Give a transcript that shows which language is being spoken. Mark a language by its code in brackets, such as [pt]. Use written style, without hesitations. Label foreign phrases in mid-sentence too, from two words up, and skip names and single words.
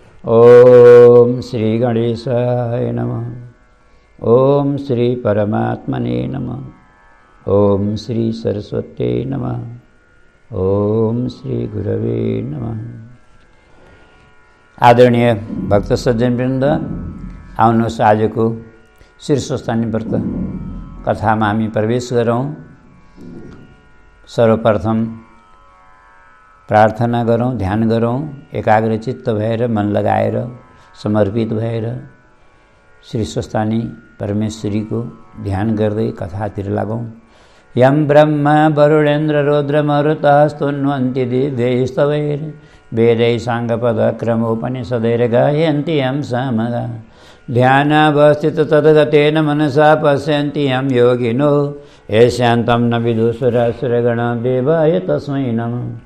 [sa] ओम श्री गणेशाय नमः। ओम श्री परमात्मने नमः। ओम श्री सरस्वती नमः। ओम श्री गुरवे नमः। [ne] आदरणीय भक्त सज्जनवृन्द, आउनुहोस् आजको शीर्षस्थानी व्रत कथामा हामी प्रवेश गरौँ। सर्वप्रथम प्रार्थना गरौँ, ध्यान गरौँ, एकाग्रचित्त भएर मन लगाएर समर्पित भएर श्री स्वस्थानी परमेश्वरीको ध्यान गर्दै कथातिर लागौँ। [sa] यम ब्रह्मा वरुणेन्द्र रुद्र मरुतः स्तुन्वन्ति दिव्यैस्तवैः वेदैः साङ्गपदक्रमोपनिषदैः गायन्ति यं सामगा ध्यानावस्थित तद्गतेन मनसा पश्यन्ति यं योगिनो येषान्तं न विदुषुरासुरगणा देवाय तस्मै नमः।